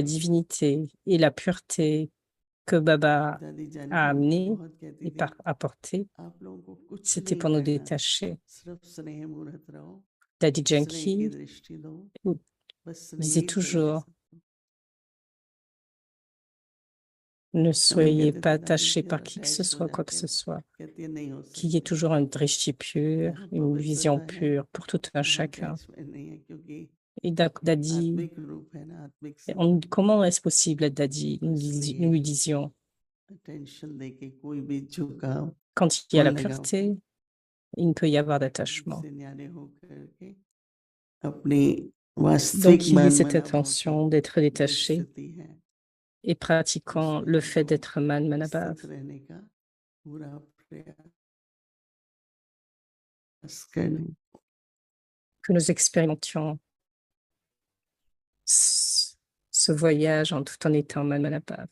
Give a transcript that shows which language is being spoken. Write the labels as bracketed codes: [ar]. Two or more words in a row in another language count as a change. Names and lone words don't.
[hi] नहीं होता। [fr] divinité et la pureté que Baba [hi] दादी जान [fr] a [hi] भी हमको [fr] amenée [hi] बहुत कहती [fr] et [hi] थी, [fr] apporté, [hi] आप लोगों को कुछ [fr] c'était [hi] नहीं [fr] pour nous [hi] करना, [fr] détacher. [hi] सिर्फ स्नेह मूर्त रहो, [fr] Daddy [hi] स्नेह की [fr] Janki [hi] दृष्टि दो, बस [fr] disait [hi] स्नेही चाहिए [fr] toujours, [hi] सबको। [fr] ne [hi] हमें [fr] soyez [hi] कहते [fr] pas [hi] थे दादी [fr] attachés [hi] जी और [fr] par qui que ce [hi] अटैच हो [fr] soit, quoi que [hi] जाते [fr] ce [hi] हैं, [fr] soit. [hi] कहती है नहीं हो [fr] Qu'il y ait [hi] सकते। [fr] toujours un drishti pur, [hi] जहाँ [fr] une vision [hi] पवित्रता है [fr] pure pour tout un [hi] वहाँ [fr] chacun. [hi] अटैचमेंट नहीं है, क्योंकि [fr] Et Daddy, [hi] आत्मिक रूप है ना, आत्मिक संबंध, [fr] comment est-ce possible être Daddy? [hi] तो [fr] Nous [hi] इसलिए [fr] lui disions, [hi] अटेंशन देके कोई भी झुकाव [fr] quand il y a [hi] और [fr] la [hi] लगाव [fr] pureté, il ne peut y avoir d'attachement. [hi] से न्यारे होकर के अपनी [fr] Donc, [hi] वास्तविक [fr] qu'il y ait cette [hi] मनमना भाव की [fr] attention d'être [hi] जो [fr] détaché [hi] स्थिति है, [fr] et pratiquant [hi] उसमें [fr] le fait [hi] हमको [fr] d'être [hi] मन मनाभव, स्थित रहने का पूरा प्रयास करने। [fr] que nous expérimentions ce voyage tout en étant [hi] मन मनाभव.